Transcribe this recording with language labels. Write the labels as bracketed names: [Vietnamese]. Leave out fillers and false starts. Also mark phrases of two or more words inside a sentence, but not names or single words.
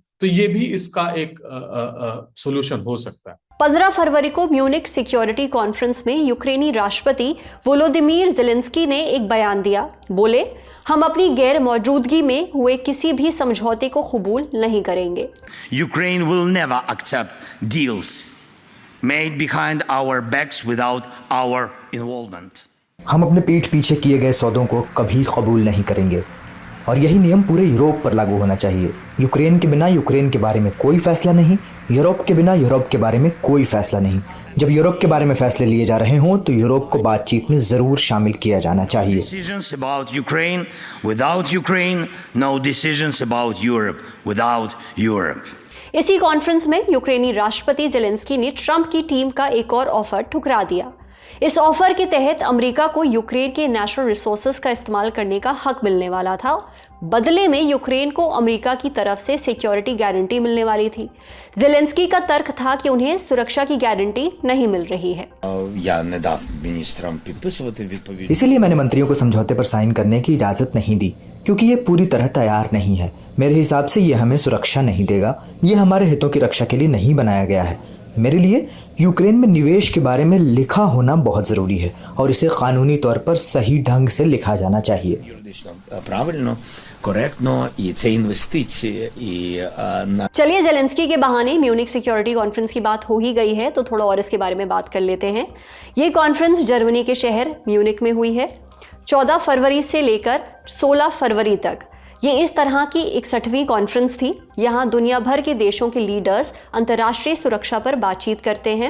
[Hindi] तो ये भी इसका एक सॉल्यूशन हो सकता है। 15 फरवरी को म्यूनिक सिक्योरिटी कॉन्फ्रेंस में यूक्रेनी राष्ट्रपति वोलोदिमीर ज़ेलेंस्की ने एक बयान दिया। बोले, हम अपनी गैर मौजूदगी में हुए किसी भी समझौते को कबूल नहीं करेंगे। [English] Ukraine will never accept deals made behind our backs without our involvement. [Hindi] हम अपने पीठ पीछे किए गए सौदों को कभी कबूल नहीं करेंगे और यही नियम पूरे यूरोप पर लागू होना चाहिए। यूक्रेन के बिना यूक्रेन के बारे में कोई फैसला नहीं, यूरोप के बिना यूरोप के बारे में कोई फैसला नहीं। जब यूरोप के बारे में फैसले लिए जा रहे हों तो यूरोप को बातचीत में जरूर शामिल किया जाना चाहिए। [English] Decisions about Ukraine without Ukraine, no decisions about Europe without Europe. [Hindi] इसी कॉन्फ्रेंस में यूक्रेनी राष्ट्रपति ज़ेलेंस्की ने ट्रंप की टीम का एक और ऑफर ठुकरा दिया। इस ऑफर के तहत अमेरिका को यूक्रेन के [English] natural resources [Hindi] का इस्तेमाल करने का हक मिलने वाला था। बदले में यूक्रेन को अमेरिका की तरफ से [English] security guarantee [Hindi] मिलने वाली थी। ज़ेलेंस्की का तर्क था कि उन्हें सुरक्षा की गारंटी नहीं मिल रही है। [Ukrainian] Я не дав міністрам підписувати відповідь. [Hindi] इसीलिए मैंने मंत्रियों को समझौते पर साइन करने की इजाज़त नहीं दी, क्योंकि ये पूरी तरह तैयार नहीं है। मेरे हिसाब से ये हमें सुरक्षा नहीं देगा, ये हमारे हितों की रक्षा के लिए नहीं बनाया गया है। मेरे लिए यूक्रेन में निवेश के बारे में लिखा होना बहुत ज़रूरी है और इसे कानूनी तौर पर सही ढंग से लिखा जाना चाहिए। [Ukrainian] Юридично правильно, коректно, і це інвестиції, і на [Hindi] चलिए, ज़ेलेंस्की के बहाने म्यूनिक सिक्योरिटी कॉन्फ्रेंस की बात हो ही गई है तो थोड़ा और इसके बारे में बात कर लेते हैं। ये कॉन्फ्रेंस जर्मनी के शहर म्यूनिक में हुई है। 14 फरवरी से लेकर 16 फरवरी तक ये इस तरह की 61वीं कॉन्फ्रेंस थी। यहाँ दुनिया भर के देशों के लीडर्स अंतर्राष्ट्रीय सुरक्षा पर बातचीत करते हैं।